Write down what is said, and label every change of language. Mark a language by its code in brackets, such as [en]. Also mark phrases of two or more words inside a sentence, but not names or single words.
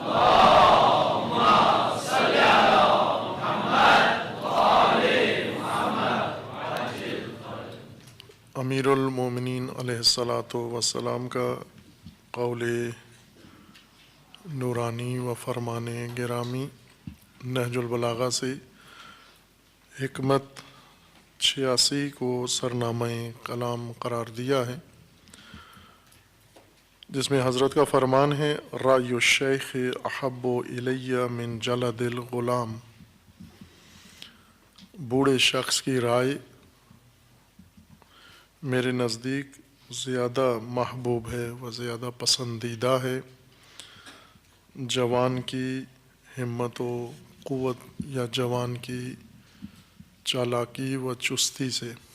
[ur] امیر المومنین [ar] علیہ الصلاۃ والسلام [ur] کا قول نورانی و فرمان گرامی نہج البلاغہ سے حکمت 86 کو سرنامہ کلام قرار دیا ہے، جس میں حضرت کا فرمان ہے [ar] رأی الشیخ احب الی من جلد الغلام۔ [ur] بوڑھے شخص کی رائے میرے نزدیک زیادہ محبوب ہے و زیادہ پسندیدہ ہے جوان کی ہمت و قوت یا جوان کی چالاکی و چستی سے۔